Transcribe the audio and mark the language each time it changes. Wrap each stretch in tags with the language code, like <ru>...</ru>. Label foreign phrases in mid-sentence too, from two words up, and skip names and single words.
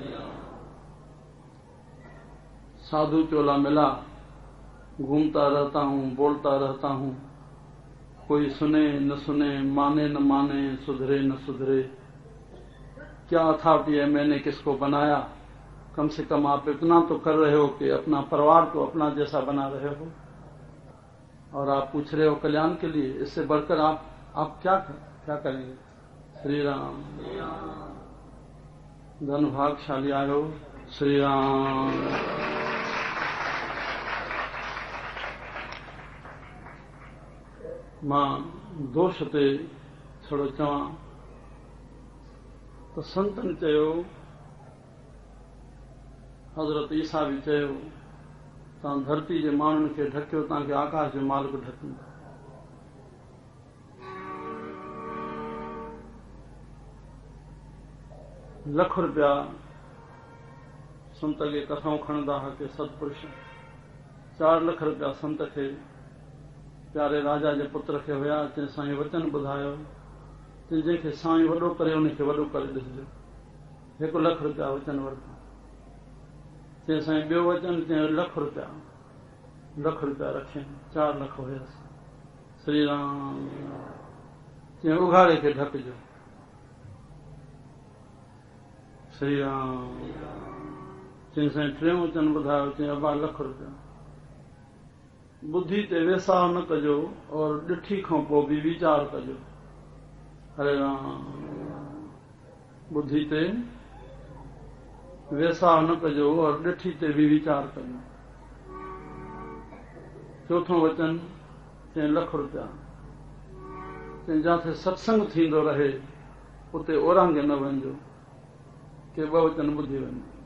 <hi>साधु चोला मिला, घूमता रहता हूँ, बोलता रहता हूँ, कोई सुने न सुने, माने न माने, सुधरे न सुधरे। क्या अथॉरिटी है, मैंने किसको बनाया? कम से कम आप इतना तो कर रहे हो कि अपना परिवार को अपना जैसा बना रहे हो, और आप पूछ रहे हो कल्याण के लिए। इससे बढ़कर आप क्या क्या करेंगे?</hi> <sd>श्री राम। धन भागशाली आयो। श्री राम। मां दोष ते थोड़ो चवां तो संतन चयो, हज़रत ईसा भी चयो, तव्हां धरती जे माण्हुनि खे ढकियो, तव्हांखे आकाश जो मालिक ढकींदो। लख रुपया संत खे कथाऊं खणंदा हुआ के सतपुरुष। 4 लाख रुपया संत खे प्यारे राजा जे पुत्र खे हुया। चई साईं वचन ॿुधायो, जंहिंखे साईं वॾो करे उनखे वॾो करे ॾिसजो। 1 लाख रुपया वचन वरिता। चई साईं ॿियो वचन, चई 1 लाख रुपया रखियनि। 4 लाख हुयसि। श्री राम। चई उघाड़े खे ढकजो। श्री राम। चई साईं 3 वचन ॿुधायो। चई 2 लाख रुपया। बुद्धि ते वेसाह न कजो और ॾिठी खां पोइ बि वीचार कजो। हरे राम। बुद्धि ते वेसाह न कजो और ॾिठी ते बि वीचार कजो। 4थों वचन, चई 1 लाख रुपया। चई जिथे सत्संग थींदो रहे उते ओरांगे न वञिजो, के 2 वचन ॿुधी वञो।</sd>